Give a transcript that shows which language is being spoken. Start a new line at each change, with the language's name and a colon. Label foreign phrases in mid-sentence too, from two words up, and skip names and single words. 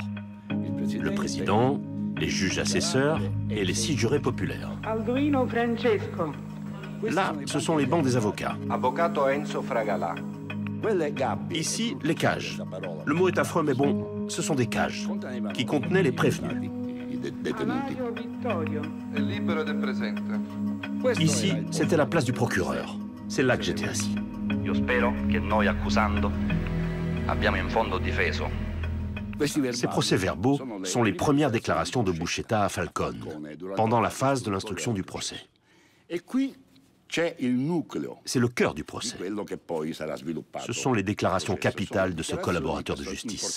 French: Le président, les juges assesseurs et les 6 jurés populaires. Alduino Francesco. Là, ce sont les bancs des avocats.
Italian: Avvocato Enzo Fragala.
French: Ici, les cages. Le mot est affreux, mais bon, ce sont des cages qui contenaient les prévenus. Mario Vittorio.
Italian: Libero del presente.
French: Ici, c'était la place du procureur. C'est là que j'étais assis.
Italian: Io spero che noi accusando abbiamo in fondo difeso.
French: Ces procès-verbaux sont les premières déclarations de Buscetta à Falcone, pendant la phase de l'instruction du procès. C'est le cœur du procès. Ce sont les déclarations capitales de ce collaborateur de justice.